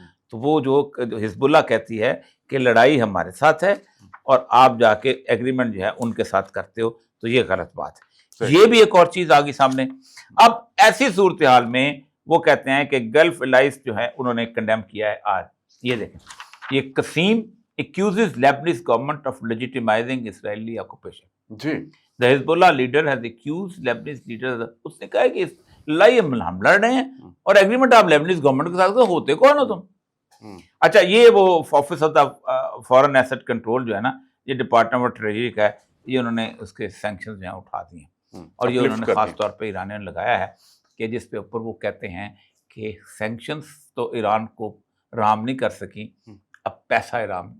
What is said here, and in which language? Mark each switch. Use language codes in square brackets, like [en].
[ur] تو وہ جو حزب اللہ کہتی ہے کہ لڑائی ہمارے ساتھ ہے اور آپ جا کے ایگریمنٹ جو ہے ان کے ساتھ کرتے ہو، تو یہ غلط بات ہے. یہ بھی ایک اور چیز آگی سامنے. اب ایسی صورتحال میں وہ کہتے ہیں کہ گلف الائز جو ہے انہوں نے کنڈیم کیا ہے. آج یہ دیکھیں، یہ قسیم [en] accuses Lebanese government of legitimizing Israeli occupation. [ur] جی. [en] The Hezbollah leader has accused Lebanese leaders. [ur] اس نے کہا ہے کہ اس لڑائی ہم لڑ رہے ہیں اور ایگریمنٹ آپ لیبنیز گورنمنٹ کے ساتھ ہوتے کون ہو تم؟ اچھا، یہ وہ office of the foreign asset control جو ہے نا، یہ ڈپارٹمنٹ آف ٹریجری کا ہے، یہ انہوں نے اس کے سینکشنز جو ہیں اٹھا دیے ہیں. اور یہ انہوں نے خاص طور پہ ایرانیوں نے لگایا ہے کہ جس پہ اوپر وہ کہتے ہیں کہ سینکشنز تو ایران کو رام نہیں کر سکی، اب پیسہ رام.